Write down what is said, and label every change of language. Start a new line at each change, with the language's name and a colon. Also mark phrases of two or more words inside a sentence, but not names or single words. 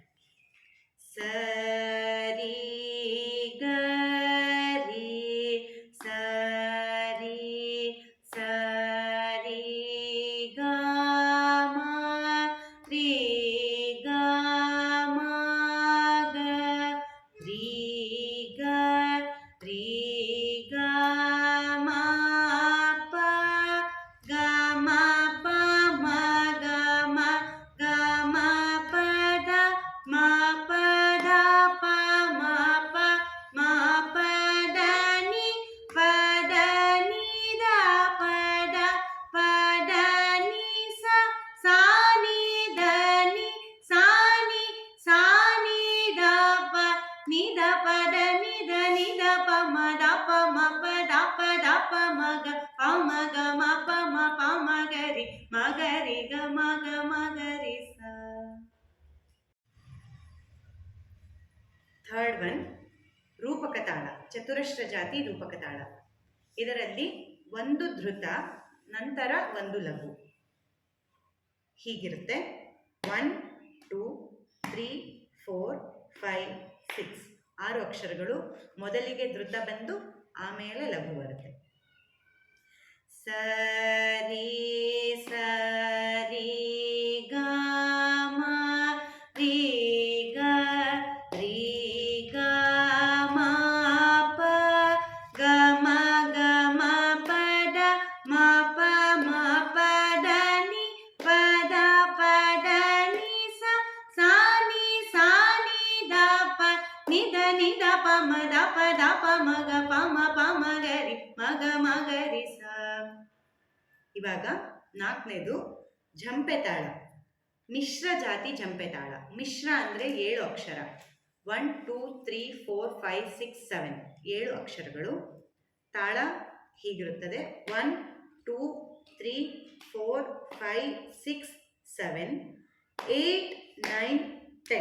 Kannada: ಸರಿ ಗ ರಿ, ಸರಿ ಸರಿ ಗ ಮ ರಿ, ಗ ಮ ಗ ರಿ, ಗ ರಿ, ಗ ಮ ಪ ಗ ಮ ಪ ಮ ಗ ಮ ಗ ಮ ಪ ದ ಮ ಪ ದ ಪ ಮ ಪ ಮ ಪ ದ ni ಪ ದ ni ದ ಪ ದ ಪ ದ ni ಸ ಸ ni ದ ni ಸ ni ಸ ni ದ ಪ ni ದ ಪ ದ ni ದ ni ದ ಪ ಮ ದ ಪ ಮ ಪ ದ ಪ ದ ಪ ಮ ಗ ಪ ಮ ಗ ಮ ಪ ಮ ಪ ಮ ಗ ರಿ ಮ ಗ ರಿ ಗ ಮ ಗ ಮ ಗ ರಿ ಸ.
English: third one
Kannada: ರೂಪಕ ತಾಳ, ಚತುರಶ್ರ ಜಾತಿ ರೂಪಕ ತಾಳ. ಇದರಲ್ಲಿ 1 ಧೃತ, ನಂತರ 1 ಲಘು. ಹೀಗಿರುತ್ತೆ: 1 2 3 4 5 6. 6 ಅಕ್ಷರಗಳು. ಮೊದಲಿಗೆ ಧೃತ ಬಂದು ಆಮೇಲೆ ಲಘು ಬರುತ್ತೆ. ಸರಿ ಸರಿ ಗ ಮ ರಿ, ಗ ರಿ, ಗ ಮ ಪ ಗ ಮ ಗ ಮ ಪ ದ ಮ ಪ ಮ ಪ ದ ni ಪ ದ ಪ ದ ni ಸ ಸ ni ಸ ni ದ ಪ ni ದ ni ದ ಪ ಮ ದ ಪ ದ ಪ ಮ ಗ ಪ ಮ ಗ ರಿ ಮ ಗ ರಿ ಸ. ಇವಾಗ 4ನೇದು ಝಂಪೆ ತಾಳ, ಮಿಶ್ರ ಜಾತಿ ಝಂಪೆ ತಾಳ. ಮಿಶ್ರ ಅಂದರೆ 7 ಅಕ್ಷರ. 1 2 3 4 5 6 7. 7 ಅಕ್ಷರಗಳು. ತಾಳ ಹೀಗಿರುತ್ತದೆ: 1 2 3 4 5 6 7 8 9 10.